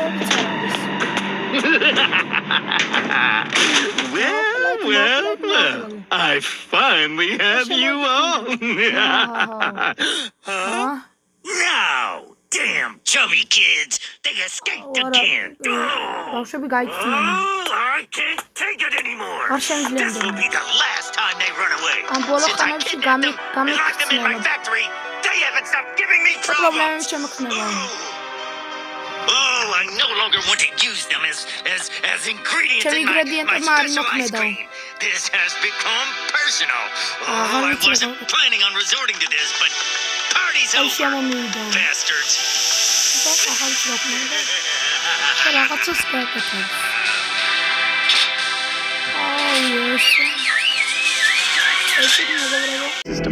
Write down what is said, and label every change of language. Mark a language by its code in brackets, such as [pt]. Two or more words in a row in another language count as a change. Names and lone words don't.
[en] Well, I finally have you on. Now, damn chubby kids, they escaped again. [ka] ბავშვები გაიქცნენ. [en] I can't take it anymore. [ka] არ შემიძლია. [en] This will be the last time they run away. [ka] ამ ბოლო [en] Since I [ka] ხანებში [en] kidnapped them and locked them in my factory, they haven't stopped giving me trouble. [ka] პრობლემები შემოქმნება. [en] Oh, I no longer want to use them as ingredients in my special ice cream. This has become personal. Oh, I wasn't planning on resorting to this, but party's over. Bastards. System.